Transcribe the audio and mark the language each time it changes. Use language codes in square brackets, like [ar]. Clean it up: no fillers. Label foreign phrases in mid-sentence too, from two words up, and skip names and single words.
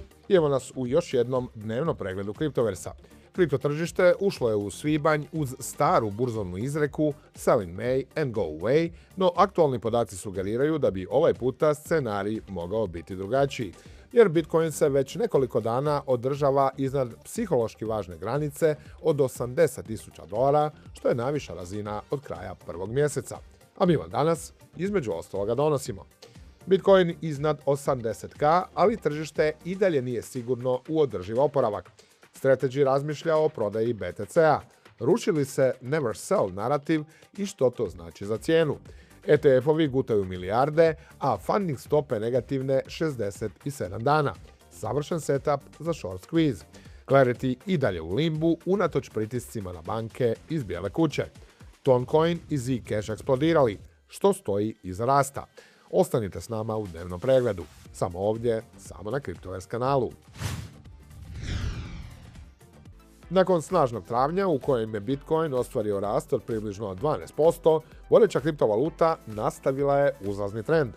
[hr] I evo nas u još jednom dnevnom pregledu Kriptoversa. Kripto tržište ušlo je u svibanj uz staru burzovnu izreku [en] Selling May and Go Away, [hr] no aktualni podaci sugeriraju da bi ovaj puta scenarij mogao biti drugačiji, jer Bitcoin se već nekoliko dana održava iznad psihološki važne granice od $80.000, što je najviša razina od kraja prvog mjeseca. A mi vam danas između ostaloga donosimo Bitcoin iznad 80k, ali tržište i dalje nije sigurno u održiv oporavak. Strategy razmišlja o prodaji BTC-a. Ruši li se [en] never sell [hr] narativ i što to znači za cijenu? ETF-ovi gutaju milijarde, a funding stope negativne 67 dana. Savršen setup za [en] short squeeze. [hr] Clarity i dalje u limbu unatoč pritiscima na banke iz bijele kuće. Toncoin i Zcash eksplodirali. Što stoji iza rasta? Ostanite s nama u dnevnom pregledu. Samo ovdje, samo na Kriptovers kanalu. Nakon snažnog travnja u kojem je Bitcoin ostvario rast od približno 12%, vodeća kriptovaluta nastavila je uzlazni trend.